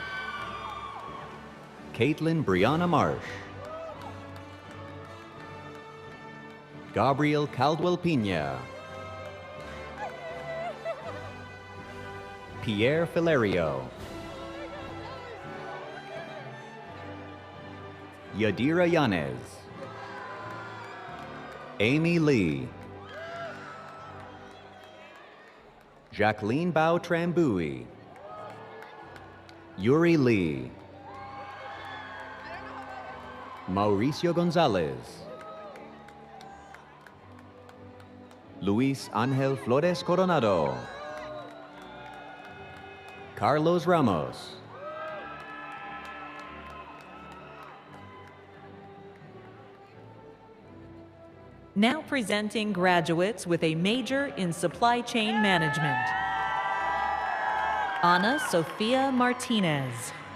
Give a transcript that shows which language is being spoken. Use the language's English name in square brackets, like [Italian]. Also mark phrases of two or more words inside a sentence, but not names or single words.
[English] Caitlin Brianna Marsh. Gabriel Caldwell Pina. Pierre Filario. Yadira Yanez. Amy Lee. Jacqueline Bao Trambui. Yuri Lee. Mauricio Gonzalez. Luis Angel Flores Coronado. Carlos Ramos. Now presenting graduates with a major in supply chain management. Ana Sofia Martinez.